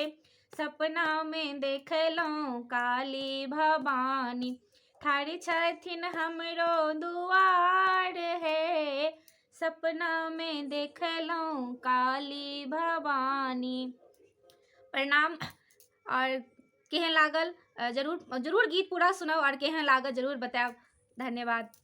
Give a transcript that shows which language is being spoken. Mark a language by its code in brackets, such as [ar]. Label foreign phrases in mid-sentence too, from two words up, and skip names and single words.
[mai] सपना में देखलहुँ काली भवानी, ठाढ़ छथिन हमरो दुआर है। सपना में देखलहुँ काली भवानी। प्रणाम। और केहन लागल जरूर जरूर गीत पूरा सुनब और केहन लागत जरूर बतायब। धन्यवाद।